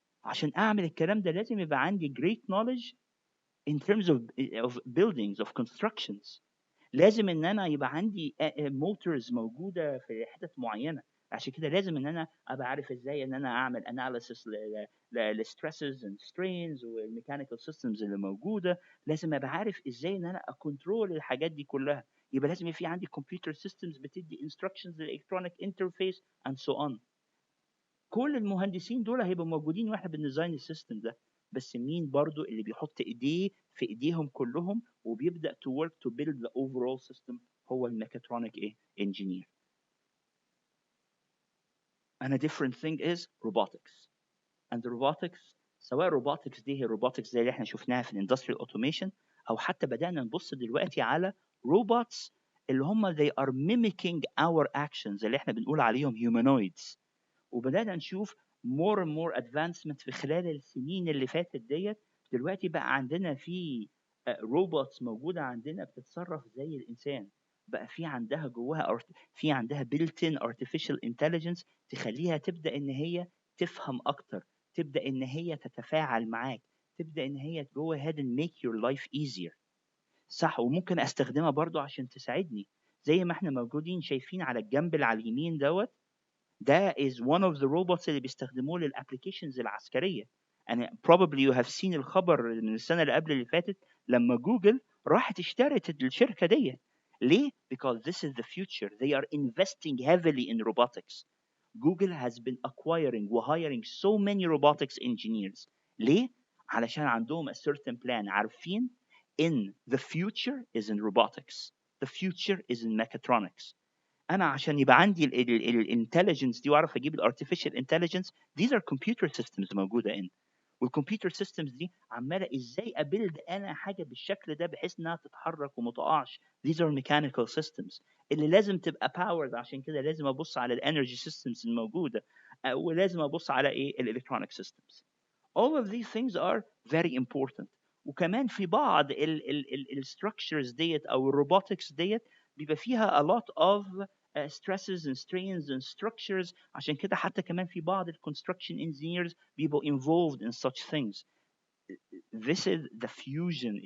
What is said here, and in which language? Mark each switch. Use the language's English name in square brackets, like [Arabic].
[Arabic] عشان اعمل الكلام ده لازم يبقى عندي [English] great knowledge in terms of buildings of constructions. [Arabic] لازم ان انا يبقى عندي موتورز موجوده في حتت معينه. عشان كده لازم ان انا ابقى عارف ازاي ان انا اعمل [English] analysis للستريسز and strains [Arabic] والميكانيكال سيستمز اللي موجوده. لازم ابقى عارف ازاي ان انا اكونترول الحاجات دي كلها. يبقى لازم يبقى في عندي [English] Computer systems بتدي instructions للالكترونيك interface and so on. [Arabic] كل المهندسين دول هيبقوا موجودين واحنا بنديزاين السيستم ده، بس مين برضو اللي بيحط ايديه في ايديهم كلهم وبيبدا [English] to work to build the overall system؟ [Arabic] هو الميكاترونيك engineer. [English] and a different thing is robotics. and robotics، [Arabic] سواء robotics دي هي robotics زي اللي احنا شفناها في الاندستريال اوتوميشن، او حتى بدانا نبص دلوقتي على robots اللي هم [English] they are mimicking our actions [Arabic] اللي احنا بنقول عليهم humanoids. وبدأنا نشوف more and more advancement في خلال السنين اللي فاتت ديت. دلوقتي بقى عندنا في روبوتس موجودة عندنا بتتصرف زي الإنسان، بقى في عندها جواها في عندها [English] built in artificial intelligence [Arabic] تخليها تبدأ إن هي تفهم أكتر، تبدأ إن هي تتفاعل معاك، تبدأ إن هي [English] go ahead and make your life easier. [Arabic] صح، وممكن أستخدمها برضو عشان تساعدني، زي ما احنا موجودين شايفين على الجنب اللي على اليمين دوت. [English] ده is one of the robots [Arabic] اللي بيستخدموه للابلكيشنز العسكريه. انا [English] probably you have seen [Arabic] الخبر من السنه اللي قبل اللي فاتت لما جوجل راحت اشترت الشركه دي. [English] ليه؟ Because this is the future. They are investing heavily in robotics. Google has been acquiring و hiring so many robotics engineers. ليه؟ [Arabic] علشان عندهم [English] a certain plan، عارفين in the future is in robotics. The future is in mechatronics. [Arabic] انا عشان يبقى عندي الانتليجنس دي واعرف اجيب الارتفيشال انتليجنس، [English] these are computer systems [Arabic] موجوده ان. والكمبيوتر سيستمز دي عماله ازاي ابيلد انا حاجه بالشكل ده بحيث انها تتحرك وما تقعش. [English] these are mechanical systems [Arabic] اللي لازم تبقى [English] powered. [Arabic] عشان كده لازم ابص على الانرجي سيستمز الموجوده، ولازم ابص على ايه الالكترونيك سيستمز. [English] all of these things are very important. [Arabic] وكمان في بعض الستراكشرز ديت او الروبوتكس ديت بيبقى فيها [English] a lot of stresses and strains and structures. [Arabic] عشان كده حتى كمان في بعض construction engineers بيبقوا [English] involved in such things. This is the fusion.